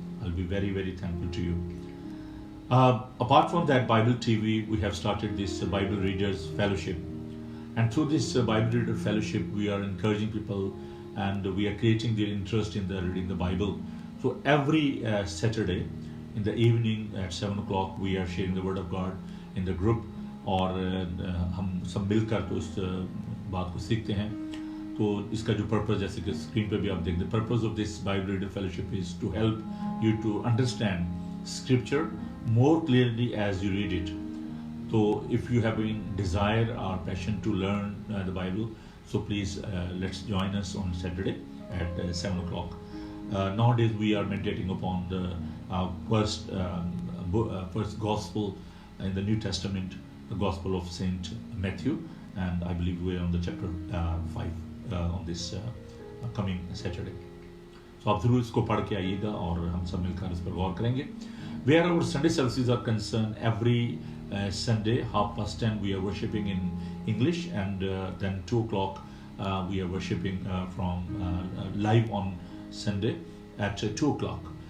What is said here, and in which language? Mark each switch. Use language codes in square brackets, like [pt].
[en] I'll be very, very thankful to you. Apart from that, Bible TV, we have started this Bible Readers Fellowship, and through this Bible Reader Fellowship, we are encouraging people, and we are creating their interest in the reading the Bible. So every Saturday in the evening at 7 o'clock, we are sharing the Word of God in the group, [ur] اور ہم سب مل کر تو اس بات کو سیکھتے ہیں. تو اس کا جو پرپز, جیسے کہ اسکرین پہ بھی آپ دیکھ دیں, [en] Purpose of this Bible reader fellowship is to help you to understand scripture more clearly as you read it. تو if you have an desire اور passion to learn the Bible, so please let's join us on Saturday at 7 o'clock. Nowadays we are meditating upon the first gospel in the New Testament, the Gospel of Saint Matthew, and I believe we are on the chapter 5 on this coming Saturday. [ur] So آپ ضرور اس کو پڑھ کے آئیے گا اور ہم سب مل کر اس پر غور کریں گے. [en] Where our Sunday services are concerned, every Sunday 10:30 we are worshiping in English, and then 2 o'clock we are worshiping from live on Sunday at 2 o'clock.